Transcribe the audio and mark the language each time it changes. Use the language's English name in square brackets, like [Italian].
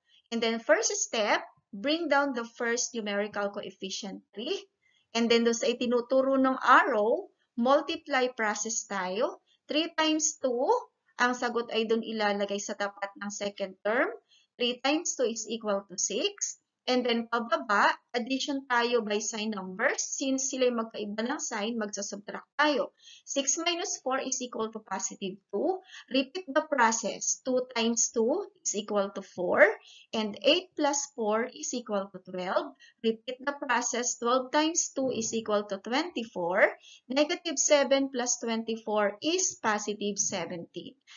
[English] And then, first step, bring down the first numerical coefficient 3. [Filipino] And then, doon sa itinuturo ng arrow, multiply process tayo. 3 times 2, ang sagot ay doon ilalagay sa tapat ng second term. [English] 3 times 2 is equal to 6. [Filipino] And then, pababa, addition tayo by sign numbers. Since sila'y magkaiba ng sign, magsasubtract tayo. [English] 6 minus 4 is equal to positive 2. Repeat the process. 2 times 2 is equal to 4. And 8 plus 4 is equal to 12. Repeat the process. 12 times 2 is equal to 24. Negative 7 plus 24 is positive 17.